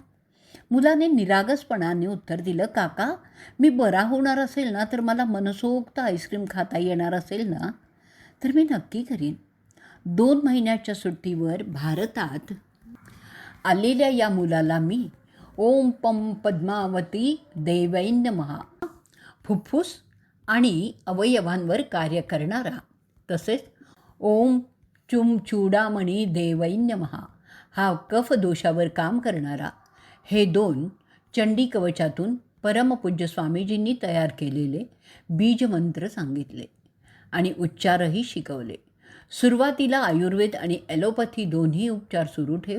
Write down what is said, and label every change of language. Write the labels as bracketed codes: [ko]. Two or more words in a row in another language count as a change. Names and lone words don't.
[mr] मुलाने निरागसपणाने उत्तर दिलं, काका, मी बरा होणार असेल ना तर मला मनसोक्त आईस्क्रीम खाता येणार असेल ना तर मी नक्की करीन. 2 महिन्याच्या सुट्टीवर भारतात आलेल्या या मुलाला मी [sa] ओम पम पद्मावती देवै नमः, [mr] फुफ्फुस आणि अवयवांवर कार्य करणारा, तसेच [sa] ओम चुम चूडामणी देवै नमः [mr] हा कफ दोषावर काम करणारा, हे 2 चंडी कवचातून परमपूज्य स्वामीजींनी तयार केलेले बीजमंत्र सांगितले आणि उच्चारही शिकवले. सुरुवातीला आयुर्वेद आणि ॲलोपॅथी दोन्ही उपचार सुरू ठेव.